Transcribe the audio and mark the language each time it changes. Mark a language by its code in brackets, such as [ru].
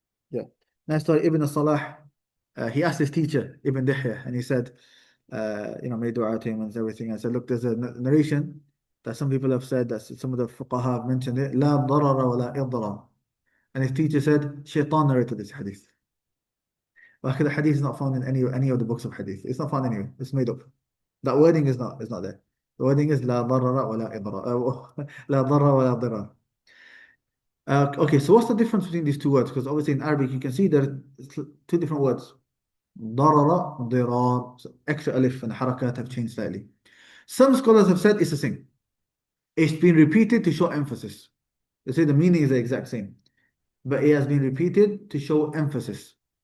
[en] Yeah. Nice story. Ibn Salah, he asked his teacher, Ibn Dihya, and he said, made dua to him and everything. I said, look, there's a narration that some people have said, that some of the fuqaha have mentioned it, [ar] لا ضرر ولا إضرار. [en] And his teacher said, Shaitan narrated this hadith. But the hadith is not found in any of the books of hadith. It's not found anywhere. It's made up. That wording is not there. The wording is [ar] لا ضرر ولا إضرار. لا ضرر ولا ضرار. [en] Okay, so what's the difference between these two words? Because obviously in Arabic you can see there are two different words. [ar] ضرر, ضرار. [en] So extra alif and harakat have changed slightly. Some scholars have said it's the same. It's been repeated to show emphasis. They say the meaning is the exact same, but it has been repeated to show emphasis.